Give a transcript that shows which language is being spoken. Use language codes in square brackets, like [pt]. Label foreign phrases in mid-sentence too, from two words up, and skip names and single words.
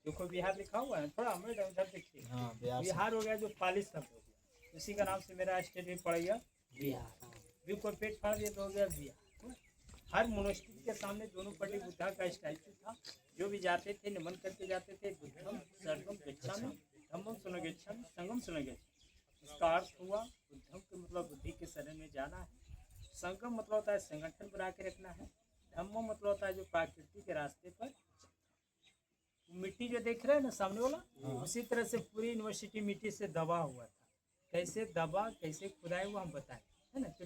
[hi] देखो विहार लिखा हुआ है, थोड़ा हमें उधर देखिए। विहार हो गया जो पाली शब्द हो गया, उसी का नाम से मेरा स्टेट भी पड़ गया विहार। भी को पेट फाड़ दिया तो हो गया विहार। हर मोनेस्ट्री के सामने दोनों पट्टी बुद्धा का स्टैचू था। जो भी जाते थे नमन करके जाते थे, [pi] बुद्धम शरणम गच्छामि, धम्मम शरणं गच्छामि, संघम शरणं गच्छामि। [hi] इसका अर्थ हुआ बुद्धम के मतलब बुद्धि के शरण में जाना है, संगम मतलब होता है संगठन बना के रखना है, धम्म मतलब होता है जो प्रकृति के रास्ते पर। मिट्टी जो देख रहे हैं ना सामने वाला, उसी तरह से पूरी यूनिवर्सिटी मिट्टी से दबा हुआ था। कैसे दबा कैसे खुदाए वो हम बताएं, है ना।